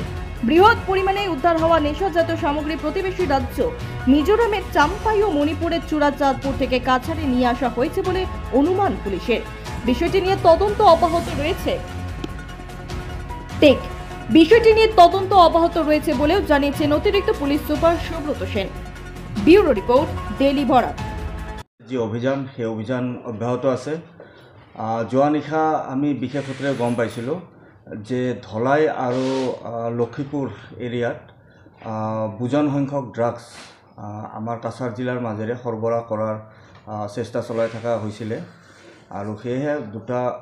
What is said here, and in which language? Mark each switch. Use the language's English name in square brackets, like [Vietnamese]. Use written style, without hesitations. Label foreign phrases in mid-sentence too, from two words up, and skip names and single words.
[Bangla] বৃহৎ পরিমাণে উদ্ধার হওয়া নেশাজাত সামগ্রী প্রতিবেশী রাজ্য মিজোরামের চাম্পাই ও মণিপুরের চূড়াচাঁদপুর থেকে কাছাড়ে নিয়ে আসা হয়েছে বলে অনুমান পুলিশের। বিষয়টি নিয়ে তদন্ত অব্যাহত রয়েছে বলেও জানিয়েছেন অতিরিক্ত পুলিশ সুপার সুব্রত সেন। ব্যুরো রিপোর্ট, ডেইলি বরাক। [Assamese] যে অভিযান সেই অভিযান অব্যাহত আছে। যোৱা নিশা আমি বিশেষ সূত্ৰে গম পাইছিলোঁ যে ধলাই আৰু লক্ষীপুৰ এৰিয়াত বুজন সংখ্যক ড্ৰাগছ আমাৰ কাছাৰ জিলাৰ মাজেৰে সৰবৰাহ কৰাৰ চেষ্টা চলাই থকা হৈছিলে আৰু সেয়েহে দুটা